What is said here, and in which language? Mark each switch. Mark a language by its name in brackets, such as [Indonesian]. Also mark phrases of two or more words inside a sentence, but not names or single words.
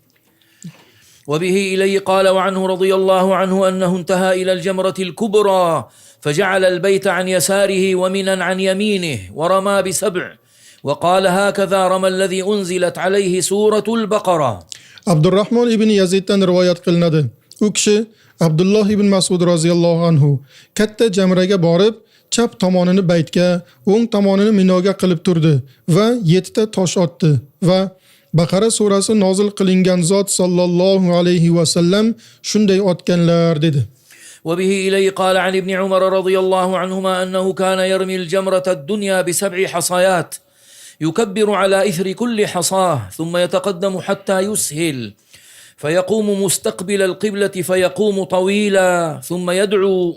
[Arabic] وبه إليه قال وعنه رضي الله عنه أنه انتهى إلى الجمرة الكبرى فجعل البيت عن يساره ومنا عن يمينه ورمى ب7 وقال هكذا رمى الذي أنزلت عليه سورة البقرة. [Uzbek] Abdurrahmon ibn Yaziddan rivoyat qilinadi. U kishi Abdulloh ibn Mas'ud [Arabic] رضي الله عنه [Uzbek] katta jamraga borib, chap tomonini baytga, o'ng tomonini minoga qilib turdi va 7 ta tosh otdi va Baqara surasi nozil qilingan zot [Arabic] صلى الله عليه وسلم [Uzbek] shunday otganlar dedi. [Arabic] وبه إليه قال عن ابن عمر رضي الله عنهما أنه كان يرمي الجمرة الدنيا ب7 حصيات يكبر على إثر كل حصاه ثم يتقدم حتى يسهل فيقوم مستقبل القبلة فيقوم طويلا ثم يدعو